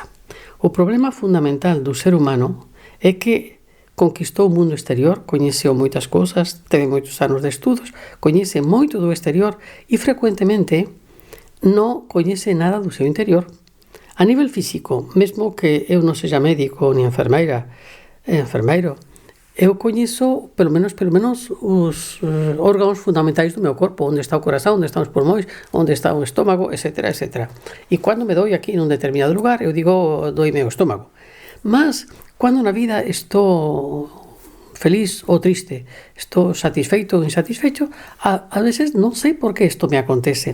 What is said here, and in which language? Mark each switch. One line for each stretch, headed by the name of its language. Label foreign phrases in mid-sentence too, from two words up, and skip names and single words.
Portuguese: O problema fundamental do ser humano é que conquistou o mundo exterior, conheceu muitas coisas, teve muitos anos de estudos, conhece muito do exterior e frequentemente não conhece nada do seu interior.
Galician: A nível físico, mesmo que eu não seja médico nem enfermeiro, eu coñezo pelo menos os órganos fundamentais do meu corpo, onde está o corazón, onde están os pulmóns, onde está o estómago, etc, etc. E cando me doi aquí nun determinado lugar, eu digo, doime o estómago. Mas, cando na vida estou feliz ou triste, estou satisfeito ou insatisfeito, a veces non sei por que isto me acontece.